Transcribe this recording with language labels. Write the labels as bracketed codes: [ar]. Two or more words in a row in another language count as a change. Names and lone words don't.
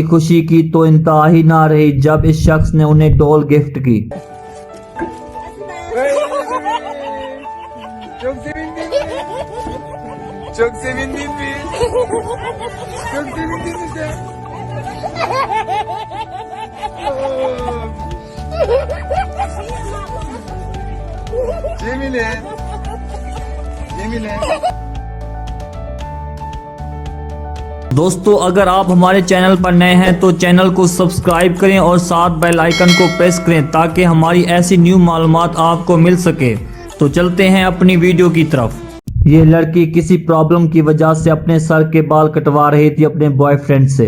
[hi] खुशी की तो इंतहा ही ना रही जब इस शख्स ने उन्हें डॉल गिफ्ट की। [tr] Çok sevindim biz. Çok sevindim bize. Cemile. Cemile. [hi] दोस्तों, अगर आप हमारे चैनल पर नए हैं तो चैनल को सब्सक्राइब करें और साथ बेल आइकन को प्रेस करें ताकि हमारी ऐसी न्यू मालूमात आपको मिल सके। तो चलते हैं अपनी वीडियो की तरफ। ये लड़की किसी प्रॉब्लम की वजह से अपने सर के बाल कटवा रही थी अपने बॉयफ्रेंड से।